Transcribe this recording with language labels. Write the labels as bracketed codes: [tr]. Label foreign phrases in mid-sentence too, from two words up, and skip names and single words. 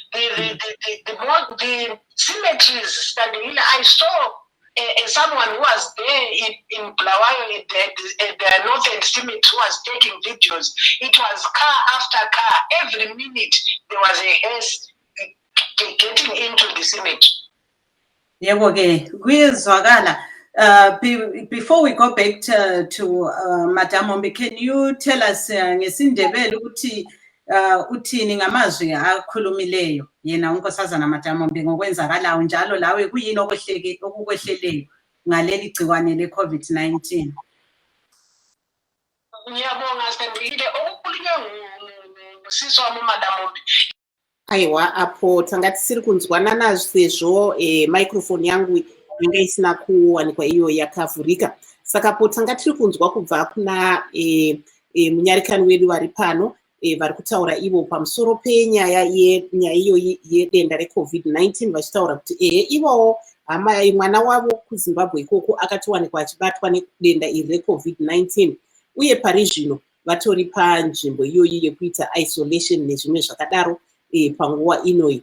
[en] The cemeteries, I saw someone who was there in Bulawayo at the Northern Cemetery who was taking videos. It was car after car. Every minute there was a hearse getting into the cemetery. Yeah, okay. Before we go back to Madam Ombe, can you tell us [nd] ngesindebele ukuthi uthini ngamazwi akhulumileyo yena unkosazana Madam Ombe ngokwenzakalayo njalo lawe kuyini okukwehleleyo ngaleli gciwane le-COVID-19? Ngiyabonga Sandile, okukhulunywe ngusisi wami uMadam Ombe. [sn] Aiwa, apo tangati siri kunzwanana sezvo microphone yangu inge isina kuwanikwa iyo yakavhurika. Saka potanga tiri kunzwa kubva kuna munyarikani wedu vari pano vari kutaura ivo pamusoro penyaya iyoyi yedenda reCovid-19 vachitaura kuti ivowo mwana wavo kuZimbabwe ikoko akatiwanikwa achibatwa nedenda iri reCovid-19 uye pari zvino vatori panzvimbo iyoyi yekuita isolation nezvimwe zvakadaro panguva inoyi.